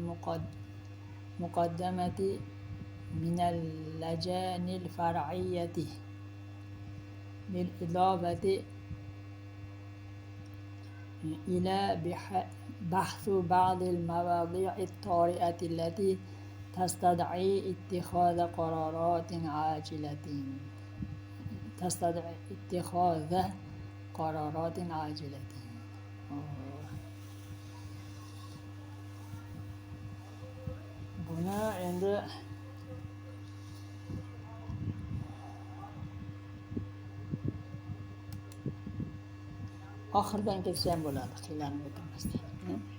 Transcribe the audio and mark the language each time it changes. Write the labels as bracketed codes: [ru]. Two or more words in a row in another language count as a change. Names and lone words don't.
[ar] المقدمة من اللجان الفرعية بالإضافة إلى بحث بعض المواضيع الطارئة التي تستدعي اتخاذ قرارات عاجلة [uz] Buna endi oxiridan ketsa ham bo'ladi, qiynalib o'tirmasdan.